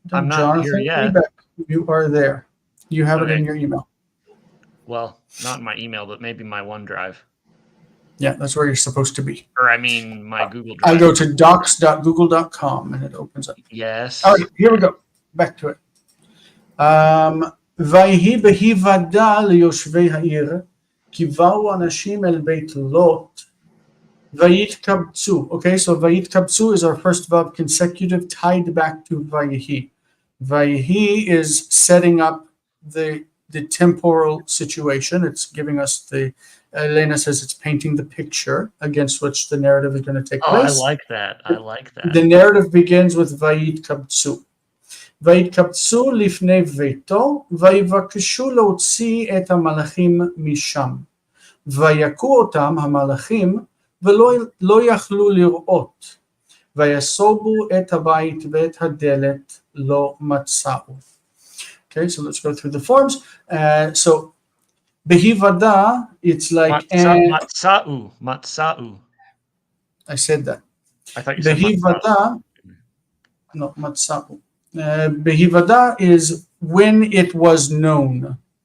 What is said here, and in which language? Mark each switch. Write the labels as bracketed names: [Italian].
[English] Jonathan here yet. Quebec, you are there. You have it in your email. Well, not in my email, but maybe my OneDrive. Yeah, that's where you're supposed to be. Or I mean my Google Drive. I go to docs.google.com and it opens up. Yes. All right, here we go. Back to it. [Hebrew] ויהי בהיוודע ליושבי העיר, כי באו אנשים אל בית לוט, ויתקבצו. [English] Okay, so ויתקבצו is our first verb consecutive tied back to ויהי. ויהי is setting up the temporal situation. It's giving us Elena says it's painting the picture against which the narrative is going to take place. I like that. The narrative begins with ויתקבצו. [Hebrew] ויתקבצו לפני ביתו, ויבקשו להוציא את המלאכים משם. ויכו אותם המלאכים, ולא יכלו לראות. ויסובו את הבית ואת הדלת לא מצאו. [English] Okay, so let's go through the forms. So, behivada, it's like... Matsa'u. I said that. I thought you said behivada, no, matsa'u. Behivada is when it was known.